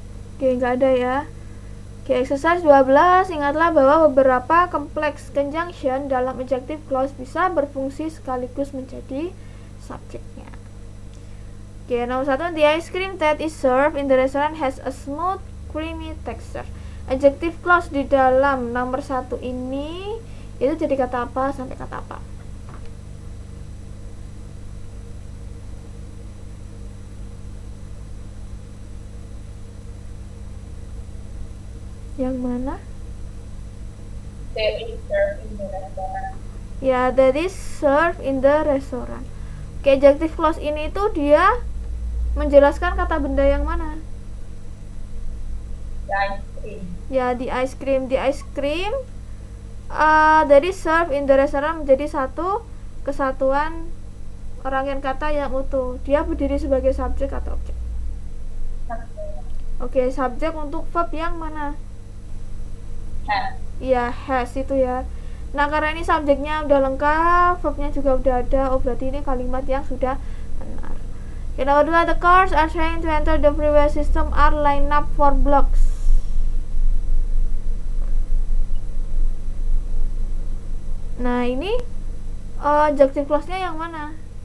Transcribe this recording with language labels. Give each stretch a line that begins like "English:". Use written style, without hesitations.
Indonesian: Oke, nggak ada ya. Oke, exercise 12, ingatlah bahwa beberapa complex conjunction dalam adjective clause bisa berfungsi sekaligus menjadi subjeknya. Oke, nomor 1,
English: the ice cream that is served in the restaurant has a smooth, creamy texture.
Indonesian: Adjective clause di dalam nomor 1 ini itu jadi kata apa sampai kata apa? Yang mana?
English: That is served in the restaurant. Ya, that is served in the restaurant.
Indonesian: Oke, adjective clause ini tuh dia menjelaskan kata benda yang mana?
English: The ice cream. Ya, the ice cream. The ice cream that is served in the restaurant
Indonesian: menjadi satu kesatuan rangkaian kata yang utuh. Dia berdiri sebagai subjek atau objek? Oke, subjek untuk verb yang mana?
English: Has.
Indonesian: Iya, has itu ya. Nah, karena ini subjeknya udah lengkap, verbnya juga udah ada, oh berarti ini kalimat yang sudah benar. Oke, nomor 2,
English: the cars are trying to enter the freeway system are lined up for blocks.
Indonesian: Nah, ini adjective clause-nya yang mana?